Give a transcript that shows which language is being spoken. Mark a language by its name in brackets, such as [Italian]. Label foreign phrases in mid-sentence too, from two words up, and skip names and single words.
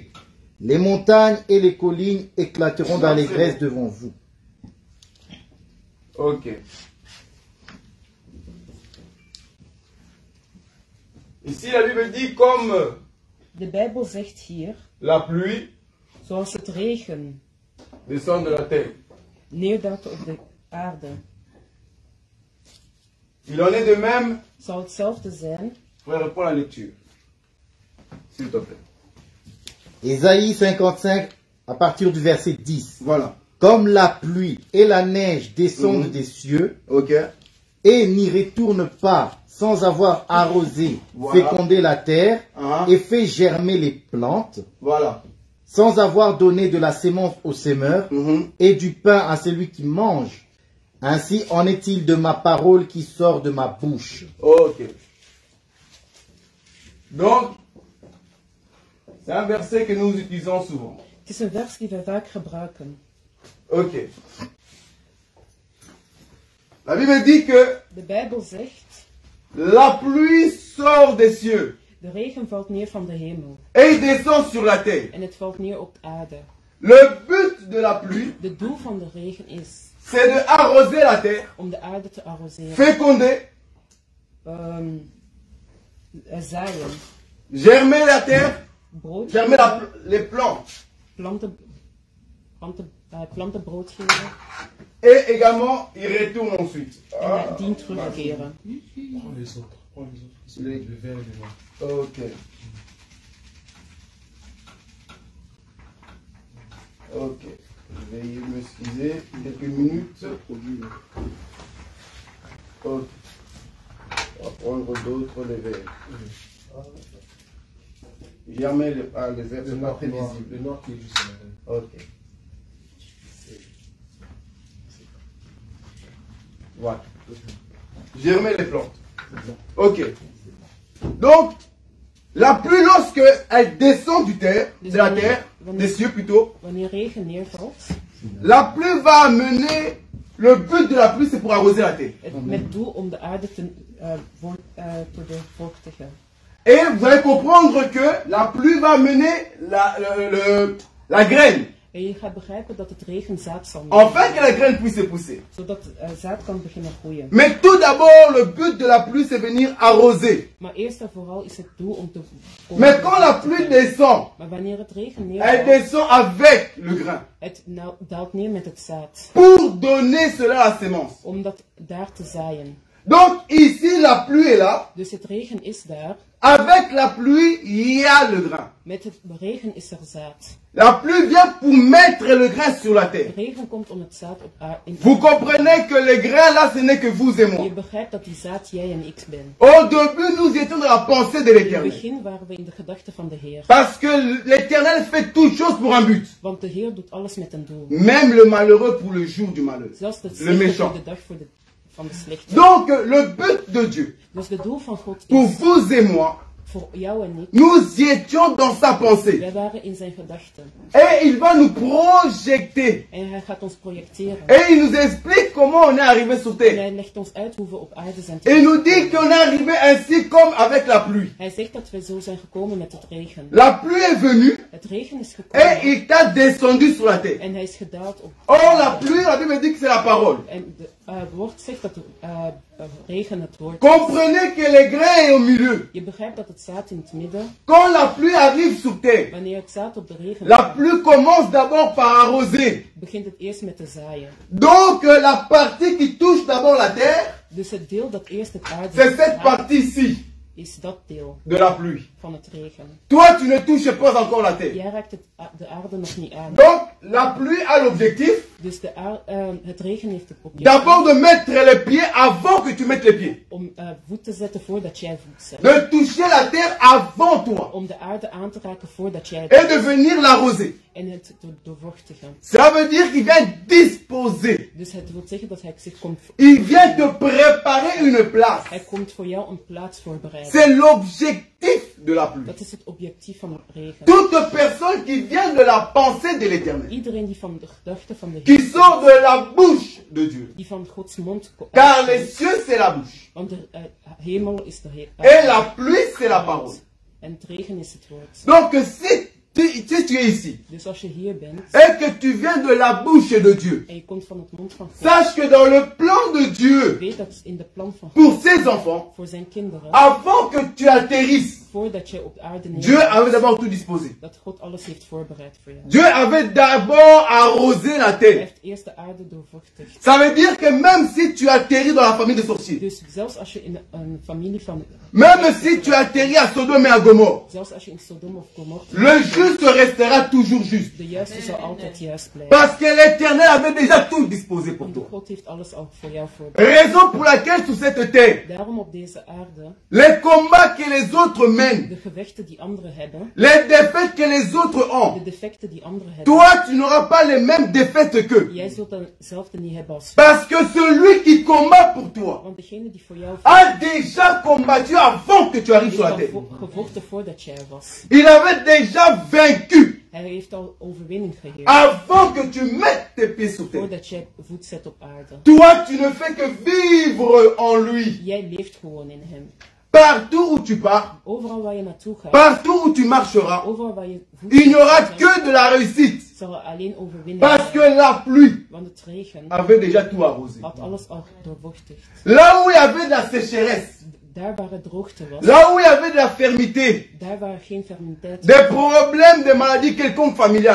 [French] Les montagnes et les collines éclateront d'allégresse devant vous. Ok. Ici, la Bible dit comme [Dutch] De Bijbel zegt hier, [French] la pluie [Dutch] zoals het regen [French] descend de la terre. [Dutch] neerdalt op de aarde, [French] Il en est de même. [Dutch] zal hetzelfde zijn. [French] Frère, reprends la lecture. S'il te plaît. Ésaïe 55 à partir du verset 10. Voilà. Comme la pluie et la neige descendent des cieux Ok. et n'y retournent pas sans avoir arrosé, Voilà. fécondé la terre Ah. et fait germer les plantes, Voilà. sans avoir donné de la sémence au semeur Mhm. et du pain à celui qui mange. Ainsi en est-il de ma parole qui sort de ma bouche. Ok. Donc, c'est un verset que nous utilisons souvent. [Dutch] Het is een vers die we vaak gebruiken. [French] Ok. La Bible dit que [Dutch] De Bijbel zegt, [French] la pluie sort des cieux [Dutch] de regen valt neer van de hemel [French] et il descend sur la terre. [Dutch] en het valt neer op de aarde. [French] Le but de la pluie, [Dutch] De doel van de regen is [French] c'est de arroser la terre, [Dutch] om de aarde te arroseren, [French] féconder, [Dutch] zaaien, [French] germer la terre, [Dutch] brood [French] germer [Dutch] geven, [French] les plantes [Dutch] planten brood geven [French] et également il retourne ensuite. [Dutch] en nadien terugkeren. [French] Prends les autres qui sont le vert et le noir. Ok. Ok. Je vais m'excuser quelques minutes. Ok. On va prendre d'autres les verts. Germer les verts, Le c'est pas noir, très visible. le noir qui est juste là. Ok. Voilà. Germer les plantes. Ok. Donc, la pluie, lorsque elle descend de la terre, des cieux plutôt, [Dutch] Wanneer regen neervalt, [French] la pluie va amener, le but de la pluie c'est pour arroser la terre. [Dutch] met doel om de aarde te bevochtigen. [French] Et vous allez comprendre que la pluie va amener la graine. [Dutch] En je gaat begrijpen dat het regen zaad zal [French] Afin que la graine puisse pousser. [Dutch] zodat zaad kan beginnen groeien. [French] Mais tout d'abord, le but de la pluie c'est venir arroser. [Dutch] Maar eerst en vooral is het doel om te [French] Mais quand la pluie descend, [Dutch] Maar wanneer het regen [French] elle [Dutch] neervalt, [French] descend avec le grain. [Dutch] het daalt neer met het zaad. [French] Pour donner cela à la sémence. [Dutch] Om dat daar te zaaien. [French] Donc ici, la pluie est là. [Dutch] Dus het regen is daar. [French] Avec la pluie, il y a le grain. [Dutch] Met het regen is er zaad. [French] La pluie vient pour mettre le grain sur la terre. [Dutch] De regen komt om het zaad op aarde. [French] Vous comprenez que le grain là, ce n'est que vous et moi. [Dutch] Je begrijpt dat die zaad jij en ik ben. [French] Au début, nous étions dans la pensée de [Dutch] In het [French] l'éternel. [Dutch] begin waren we in de gedachten van de Heer. [French] Parce que l'éternel fait toutes choses pour un but. [Dutch] Want de Heer doet alles met een doel. [French] Même le malheureux pour le jour du malheur. [Dutch] Zelfs de [French] Le [Dutch] slechte [French] méchant. [Dutch] voor de dag van de slechte. [French] Donc, le but de Dieu, [Dutch] Dus de doel van God [French] pour [Dutch] is, [French] vous et moi, [Dutch] voor jou en ik, [French] nous étions dans sa pensée. [Dutch] wij waren in zijn gedachten. [French] Et il va nous projeter. [Dutch] En hij gaat ons projecteren. [French] Et il nous explique comment on est arrivé sur [Dutch] En [French] terre. [Dutch] hij legt ons uit hoe we op aarde zijn [French] Et il nous dit [Dutch] terechtgekomen. [French] qu'on est arrivé ainsi comme avec la pluie. [Dutch] Hij zegt dat we zo zijn gekomen met het regen. [French] La pluie est venue, [Dutch] Het Het regen is [French] et [Dutch] gekomen [French] il t'a descendu sur la terre. [Dutch] en hij is gedaald op. [French] Or, la pluie, la Bible dit que c'est la parole. [Dutch] En het woord zegt dat de regen het woord. [French] Comprenez que le grain est au milieu. [Dutch] Je begrijpt dat het zaad in het midden. [French] Quand la pluie arrive sur terre, [Dutch] Wanneer het zaad op de regen [French] la pluie commence d'abord par arroser. [Dutch] begint het eerst met te zaaien. [French] Donc, la partie qui touche d'abord la terre, [Dutch] Dus het deel dat eerst het aarde [French] c'est cette [Dutch] raakt, [French] partie ici [Dutch] is dat deel [French] de la pluie. [Dutch] van het regen. [French] Toi, tu ne touches pas encore la terre. [Dutch] Jij raakt de aarde nog niet aan. [French] Donc, la pluie a l'objectif [Dutch] Dus het regen heeft het objectief [French] d'abord de mettre les pieds avant que tu mettes les pieds. [Dutch] om voet te zetten voordat jij voet zet. [French] De toucher la terre avant toi. [Dutch] Om de aarde aan te raken voordat jij [French] Et de venir l'arroser. [Dutch] en het te doorwortigen. [French] Ça veut dire qu'il vient disposer. [Dutch] Dus het wil zeggen dat hij zich komt, [French] Il vient te préparer une place. [Dutch] hij komt voor jou een plaats voorbereiden. [French] C'est l'objectif de la pluie. [Dutch] Dat is het objectief van de regen. [French] Toute personne qui vient de la pensée de l'Éternel, [Dutch] Iedereen die van de gedachte van de [French] qui [Dutch] Heer, [French] sort de la bouche de Dieu. [Dutch] die van Gods mond komt. [French] Car les cieux, c'est la bouche. [Dutch] Want de hemel is de Heer. [French] Et la pluie, c'est la parole. [Dutch] En het regen is het woord. [French] Donc, si tu es ici, [Dutch] Dus als je hier bent [French] et que tu viens de la bouche de Dieu, [Dutch] en je komt van het mond van God, [French] sache que dans le plan de Dieu, [Dutch] weet dat in de plan van [French] pour [Dutch] God [French] ses enfants, [Dutch] voor zijn kinderen, [French] avant que tu atterrisses, [Dutch] voordat je op aarde [French] Dieu [Dutch] neemt, [French] avait d'abord tout disposé. [Dutch] dat God alles heeft voorbereid voor je. [French] Dieu avait d'abord arrosé la [Dutch] Hij [French] terre. [Dutch] heeft eerst de aarde doorvochtigd. [French] Ça veut dire que même si tu atterris dans la famille de sorciers, [Dutch] Dus zelfs als je in een familie van, [French] même si tu atterris à Sodome et à Gomorre, [Dutch] zelfs als je in Sodom of Gomorra, [French] le juste restera toujours juste. [Dutch] de juiste zal altijd juist blijven. [French] Parce que l'Éternel avait déjà tout disposé pour [Dutch] Want [French] toi. [Dutch] God heeft alles al voor jou voorbereid. [French] Raison pour laquelle sur cette terre, [Dutch] Daarom op deze aarde, [French] les combats que les autres mènent, [Dutch] de gevechten die anderen hebben, [French] les défaites que les autres [Dutch] de [French] ont, [Dutch] defecten die anderen hebben, [French] toi tu n'auras pas les mêmes défaites qu'eux. [Dutch] jij zult dan hetzelfde niet hebben als [French] Parce que celui qui combat pour toi [Dutch] Want degene die voor jou [French] a déjà combattu avant que tu arrives sur la [Dutch] heeft [French] terre. [Dutch] al gevochten voordat jij er was. [French] Il avait déjà vaincu [Dutch] Hij heeft al overwinning geheerd. [French] avant que tu mettes tes pieds sur terre. [Dutch] Voordat jij voet zet op aarde. [French] Toi, tu ne fais que vivre en lui. [Dutch] Jij leeft gewoon in hem. [French] Partout où tu pars, [Dutch] Overal waar je naartoe gaat, [French] partout où tu marcheras, [Dutch] overal waar je voet [French] il n'y aura [Dutch] zet, [French] que de la réussite. [Dutch] zal er alleen overwinning [French] Parce que [Dutch] zijn. [French] la pluie [Dutch] Want het regen [French] avait déjà tout arrosé. [Dutch] had alles al doorvochtigd. [French] Là où il y avait de la sécheresse, [Dutch] Daar waar het droogte was, [French] là où il y avait de la fermeté, [Dutch] daar waar geen fertiliteit was, [French] des problèmes, des maladies quelconques familiales.